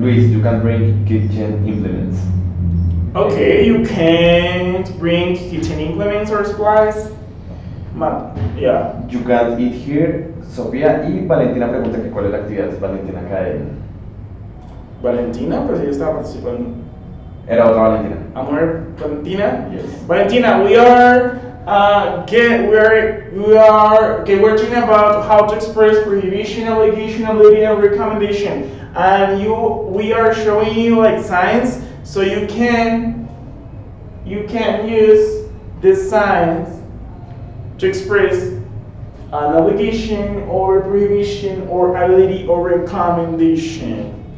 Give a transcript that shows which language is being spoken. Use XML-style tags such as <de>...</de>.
<en>Luis, you can bring kitchen implements. Okay, you can't bring kitchen implements or supplies. Yeah. You can't eat here.</en> <es>Sofía y Valentina pregunta que cuál es la actividad. Valentina cae. Valentina, pues ella estaba participando. Era otra Valentina. Amor, Valentina.</es> <en>Yes. Valentina, we're talking about how to express prohibition, obligation, ability, and recommendation. And we are showing you like signs, so you can use the signs to express an obligation or prohibition or ability or recommendation.</en>